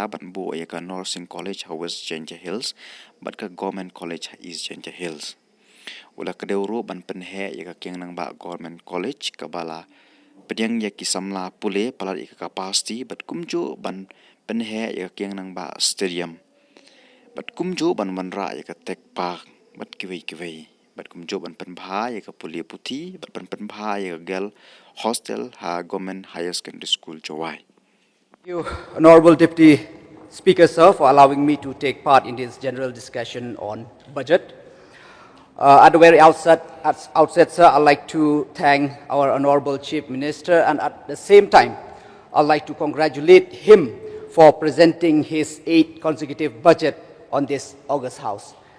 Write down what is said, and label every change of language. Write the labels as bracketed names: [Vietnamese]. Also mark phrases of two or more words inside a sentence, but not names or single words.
[Khasi] ban bo ya ka Nursing College West Jaintia Hills bat ka Government College East Jaintia Hills ula kadeuro ban penhe ya ka keng nang ba Government College kabala pediang ya ki samla pule palat ya ka capacity bat kumjo ban penhe ya ka keng nang ba stadium bat kumjo ban wanrah ya ka [English] tech park [Khasi] bat kiwei bat kumjo ban penbha ya ka pule puti bat penbha ya ka [English] girl hostel [Khasi] ha Government Higher Secondary School Juwai. [English] Thank you, Honorable Deputy Speaker, sir, for allowing me to take part in this general discussion on budget. At the very outset, sir, I'd like to thank our Honorable Chief Minister, and at the same time, I'd like to congratulate him for presenting his 8th consecutive budget on this August House.